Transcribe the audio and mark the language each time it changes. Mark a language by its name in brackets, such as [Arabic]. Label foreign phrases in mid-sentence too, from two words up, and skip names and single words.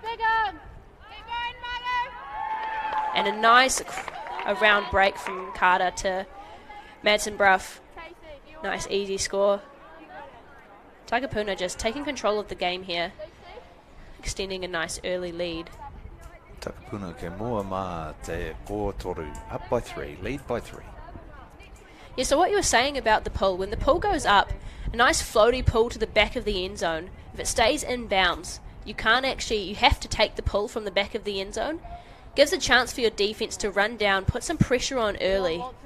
[English] And a nice around break from Carter to Madsen Bruff. Nice easy score. Takapuna just taking control of the game here, extending a nice early lead. [Māori] Takapuna ke mua mā te kōtoru. [English] Up by 3, lead by 3. Yeah, so what you were saying about the pull, when the pull goes up, a nice floaty pull to the back of the end zone, if it stays in bounds, you have to take the pull from the back of the end zone. Gives a chance for your defense to run down, put some pressure on early.